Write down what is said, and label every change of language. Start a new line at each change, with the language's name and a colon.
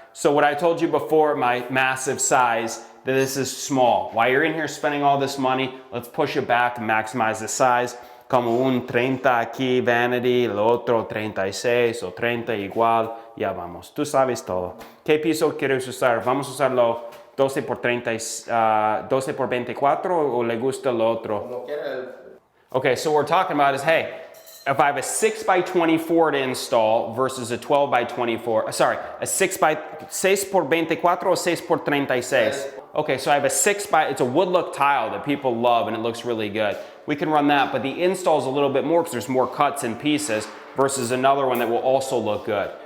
English: So what I told you before, my massive size, that this is small. While you're in here spending all this money, let's push it back and maximize the size.
Spanish: Como un 30 aquí, vanity, el otro 36 o 30 igual, ya vamos. Tú sabes todo. ¿Qué piso quieres usar? Vamos a usarlo 12 por 12 por 24 o le gusta lo otro?
English: Okay, so what we're talking about is, hey, if I have a 6 by 24 to install versus a 12 by 24, sorry, a 6 por 24 or 6 por 36. Okay, so I have a 6 by, it's a wood look tile that people love and it looks really good. We can run that, but the install is a little bit more because there's more cuts and pieces versus another one that will also look good.